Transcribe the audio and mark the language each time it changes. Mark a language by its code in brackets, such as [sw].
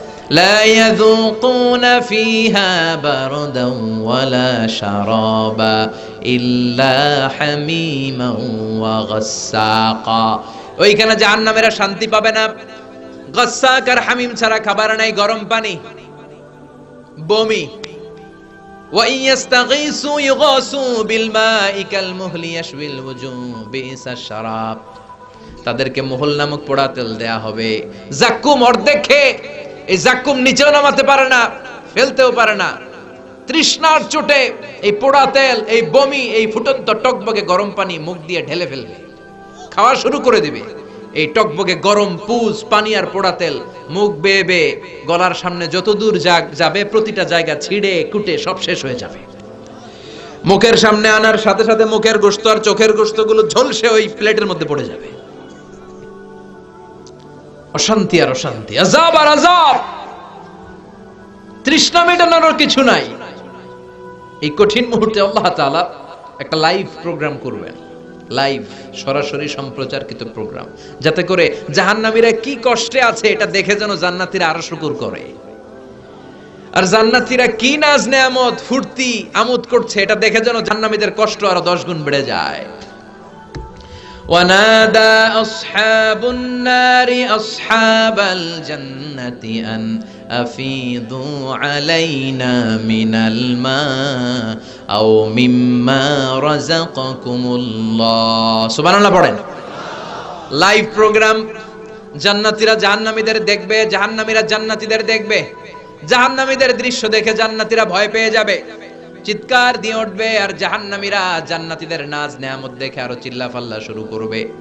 [ar] لا يذوقون فيها بردا ولا شرابا إلا حميما وغساقا। [bn] ওইখানে জাহান্নামীরা শান্তি পাবে না। গাসসাক আর হামিম ছাড়া খাবার নাই, গরম পানি, বমি। [ar] وإن يستغيثوا يغاثوا بالماء كالمهل يشوي الوجوه بئس الشراب। [bn] তাদেরকে মহল নামক পোড়া তেল দেয়া হবে। জাক্কুম অর্ধেক খেয়ে, এই জাক্কুম নিচেও নামাতে পারে না, ফেলতেও পারে না। তৃষ্ণার চোটে এই পোড়া তেল, এই বমি, এই ফুটন্ত টকবগে গরম পানি মুখ দিয়ে ঢেলে ফেলবে, খাওয়া শুরু করে দিবে। এই টকবগে গরম পুজ, পানি আর পোড়া তেল মুখ বেয়ে বেয়ে গলার সামনে যত দূর যাবে, প্রতিটা জায়গা ছিঁড়ে কুটে সব শেষ হয়ে যাবে। মুখের সামনে আনার সাথে সাথে মুখের গোশত আর চোখের গোশতগুলো ঝলসে ওই প্লেটের মধ্যে পড়ে যাবে। অশান্তি আর অশান্তি, আযাব আর আযাব। তৃষ্ণা মেটানোর কিছু নাই। এই কঠিন মুহূর্তে আল্লাহ তাআলা একটা লাইভ প্রোগ্রাম করবেন, লাইভ সরাসরি সম্প্রচারকৃত প্রোগ্রাম, যাতে করে জাহান্নামীরা কি কষ্টে আছে এটা দেখে যেন জান্নাতীরা আরো শুকর করে। আর জান্নাতীরা কি নাজ নেয়ামত ফুর্তি আমোদ করছে এটা দেখে যেন জাহান্নামীদের কষ্ট আরো 10 গুণ বেড়ে যায়। [ar] ونادى أصحاب النار أصحاب الجنة أن أفيضوا علينا من الماء أو مما رزقكم الله। [bn] সুবহান আল্লাহ পড়েন। লাইভ প্রোগ্রাম, জান্নাতীরা জাহান্নামীদের দেখবে, জাহান্নামীরা জান্নাতীদের দেখবে। জাহান্নামীদের দৃশ্য দেখে জান্নাতীরা ভয় পেয়ে যাবে, চিৎকার দিয়ে উঠবে, আর জাহান্নামীরা জান্নাতীদের নাজ নেয়ামত দেখে আরো চিল্লাফাল্লা শুরু করবে।